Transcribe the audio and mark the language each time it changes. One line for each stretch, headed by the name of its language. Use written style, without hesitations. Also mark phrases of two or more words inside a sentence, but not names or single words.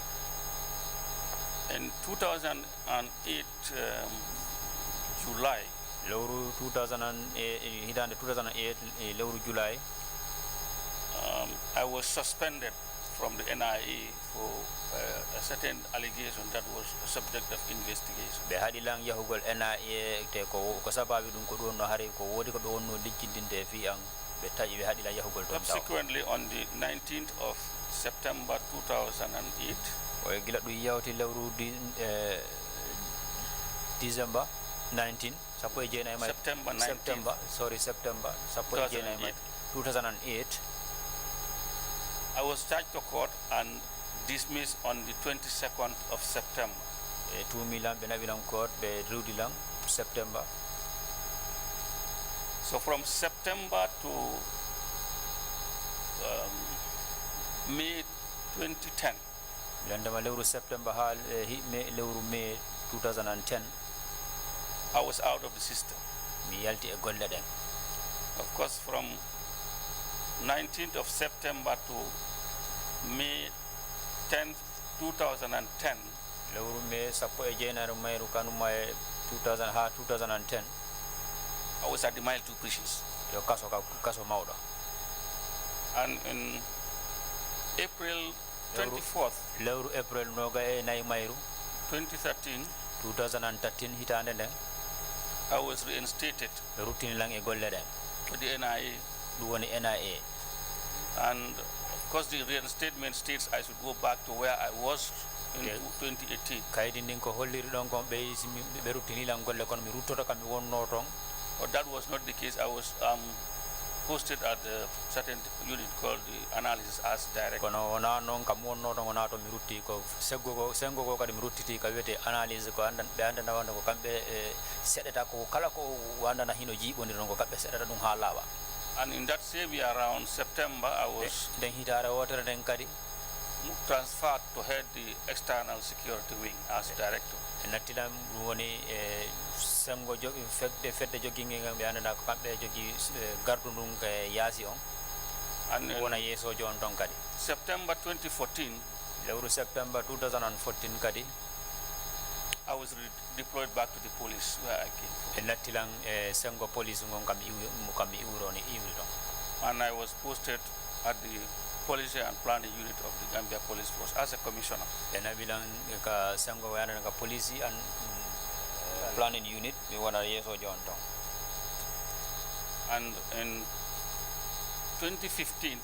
English: In 2008 July,
Fula: lewru 2008 hitande 2008 lewru July,
English: I was suspended from the NIA for a certain allegation that was a subject of investigation.
Fula: ɓe haɗilan yahugol NIA te ko sababi ɗum ko ɗum no haari ko woodi ko ɓe wonno liccindinde fi an ɓe taƴi ɓe haɗilan yahugol toon.
English: Subsequently, on the 19th of September 2008,
Fula: o gila ɗum yawti lewru December 19 sappo e jeenayi may
English: September 19th,
Fula: September sappo e jeenayi may 2008,
English: I was charged to court and dismissed on the 22nd of September.
Fula: e tuumilan ɓe naɓilan court ɓe rewdilan September.
English: So from September to May 2010,
Fula: bilandema lewru September ha lewru May 2010
English: I was out of the system.
Fula: mi yalti e golle ɗen.
English: Of course, from 19th of September to May 10th, 2010,
Fula: lewru May sappo e jeenayi mayru kanuma e 2010
English: I was at the Mile 2 prisons.
Fula: yo kaso mawɗo.
English: And in April 24th,
Fula: lewru April noga e nayi mayru
English: 2013,
Fula: 2013 hitande nden
English: I was reinstated
Fula: ɓe ruttinilan e golle ɗen
English: to the NIA.
Fula: ɗum woni NIA.
English: And of course, the reinstatement states I should go back to where I was in 2018.
Fula: kaydi ndin ko holliri ɗon kon ɓe ruttinilan golle kono mi ruttoto kam mi wonno toon.
English: But that was not the case. I was posted at a certain unit called the Analysis as Director.
Fula: kono wona noon kam wonno toon wona to mi rutti ko sengo ko kadi mi ruttiti ka wiyete analyse ko ɓe andana wonde ko kamɓe seɗeta ko kala ko wandana hino jiiɓodir noon ko kamɓe seɗata ɗum ha laaɓa.
English: And in that same year, around September, I was
Fula: nden hitare wotere nden kadi
English: transferred to head the External Security Wing as Director.
Fula: e nattilam ɗum woni sengo fedde joguingue ngam ɓe andana ko kamɓe jogui gardu ndun e yaasi on
English: And in
Fula: wona yeesojo on toon kadi.
English: September 2014,
Fula: lewru September 2014 kadi
English: I was deployed back to the police where I came from.
Fula: e nattilan e sengo police ngon kam mi iwroni iwri ɗon.
English: And I was posted at the Policy and Planning Unit of the Gambia Police Force as a commissioner.
Fula: e naɓilan ka sengo yanana ka
English: police and planning unit
Fula: mi wona yeesojo on toon.
English: And in 2015,